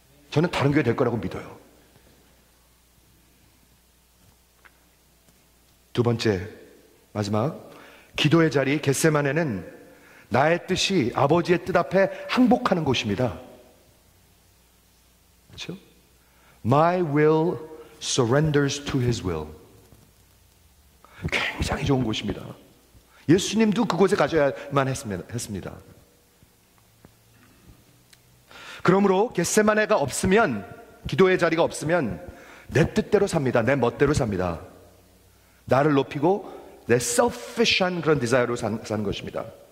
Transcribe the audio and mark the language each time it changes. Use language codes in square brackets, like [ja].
[ko] 저는 다른 교회 될 거라고 믿어요. 두 번째, 마지막, 기도의 자리 겟세마네는 나의 뜻이 아버지의 뜻 앞에 항복하는 곳입니다. 그렇죠? [en] My will surrenders to His will. [ko] 굉장히 좋은 곳입니다. 예수님도 그곳에 가셔야만 했습니다. 그러므로 겟세마네가 없으면, 기도의 자리가 없으면 내 뜻대로 삽니다. 내 멋대로 삽니다. 나를 높이고 내 selfish한 그런 디자이어로 사는 것입니다.